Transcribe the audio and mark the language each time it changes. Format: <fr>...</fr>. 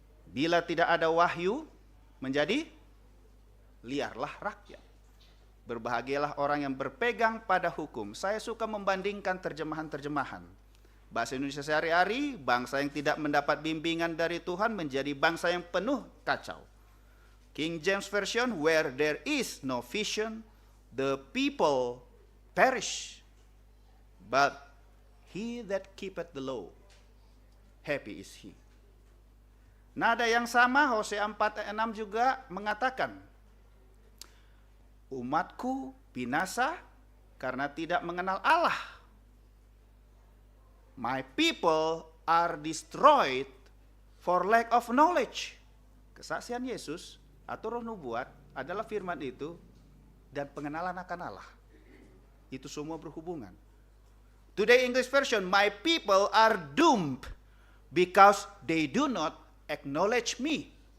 <id>Bila tidak ada wahyu, menjadi liarlah rakyat. Berbahagialah orang yang berpegang pada hukum. Saya suka membandingkan terjemahan-terjemahan. Bahasa Indonesia sehari-hari, bangsa yang tidak mendapat bimbingan dari Tuhan menjadi bangsa yang penuh kacau.</id> <en>King James Version, where there is no vision, the people perish. But he that keepeth the law, happy is he.</en> <id>Nada yang sama, Hosea 4 ayat 6 juga mengatakan, umatku binasa karena tidak mengenal Allah.</id> <en>My people are destroyed for lack of knowledge.</en> <id>Kesaksian Yesus atau roh nubuat adalah firman itu dan pengenalan akan Allah. Itu semua berhubungan.</id> <en>Today English version, my people are doomed because they do not acknowledge me.</en>